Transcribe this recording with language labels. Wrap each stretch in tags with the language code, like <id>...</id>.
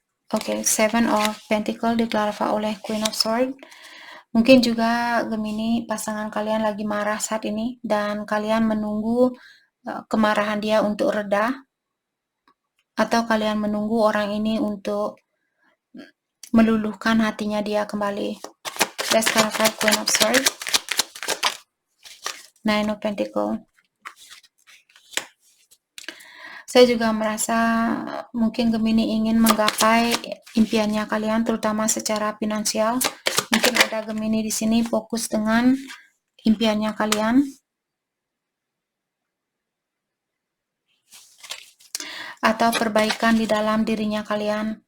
<id>Oke, Seven of Pentacle diklarify oleh Queen of Swords. Mungkin juga Gemini pasangan kalian lagi marah saat ini dan kalian menunggu kemarahan dia untuk reda, atau kalian menunggu orang ini untuk meluluhkan hatinya dia kembali.</id> <en>Let's clarify Queen of Swords, Nine of Pentacle.</en> <id>Saya juga merasa mungkin Gemini ingin menggapai impiannya kalian, terutama secara finansial. Mungkin ada Gemini di sini fokus dengan impiannya kalian, atau perbaikan di dalam dirinya kalian.</id>